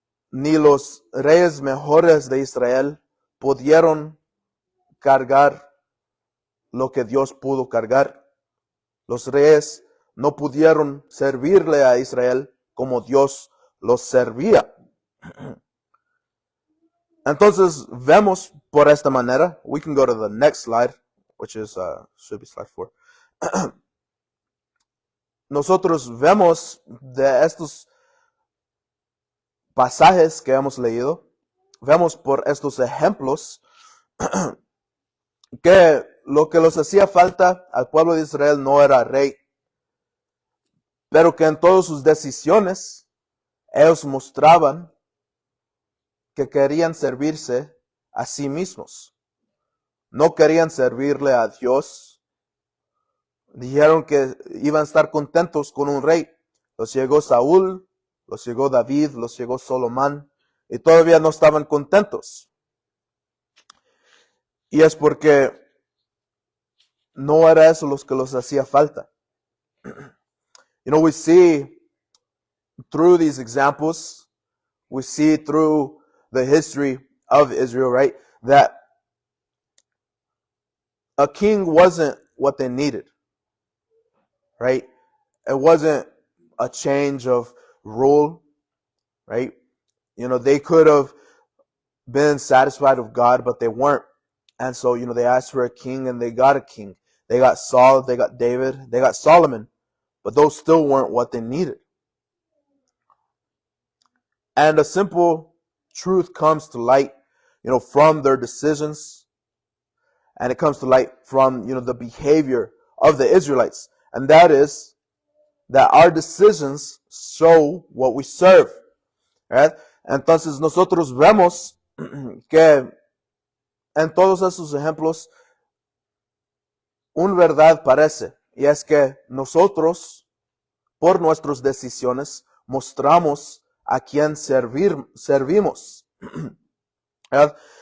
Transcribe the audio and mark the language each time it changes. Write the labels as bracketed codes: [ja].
[es] Ni los reyes mejores de Israel pudieron cargar lo que Dios pudo cargar. Los reyes no pudieron servirle a Israel como Dios los servía. Entonces vemos por esta manera. [en] We can go to the next slide, which is should be slide 4. [es] Nosotros vemos de estos pasajes que hemos leído, vemos por estos ejemplos que lo que les hacía falta al pueblo de Israel no era rey, pero que en todas sus decisiones ellos mostraban que querían servirse a sí mismos. No querían servirle a Dios. Dijeron que iban a estar contentos con un rey. Los llegó Saúl, los llegó David, los llegó Solomón, y todavía no estaban contentos. Y es porque no era eso lo que les hacía falta. [en] We see through these examples, we see through the history of Israel, right, that a king wasn't what they needed, right? It wasn't a change of rule, right? They could have been satisfied with God, but they weren't. And so, they asked for a king and they got a king. They got Saul, they got David, they got Solomon, but those still weren't what they needed. And a simple truth comes to light, from their decisions. And it comes to light from, the behavior of the Israelites. And that is that our decisions show what we serve. Right? [es] Entonces nosotros vemos que en todos esos ejemplos una verdad parece. Y es que nosotros, por nuestras decisiones, mostramos a quién servimos. ¿Verdad?